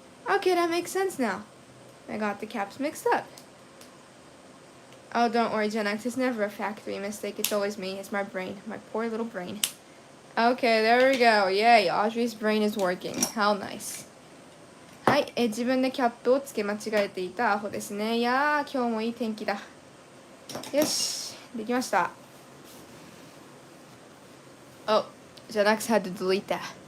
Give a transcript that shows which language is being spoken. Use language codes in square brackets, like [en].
[en] Okay, that makes sense now. I got the caps mixed up. Oh, don't worry, Gen X. It's never a factory mistake. It's always me. It's my brain. My poor little brain. Okay, there we go. Yay, Audrey's brain is working. How nice. [ja] はい、自分でキャップをつけ間違えていたアホですね。いやー、今日もいい天気だ。よし、できました。 [en] Oh, Gen X had to delete that.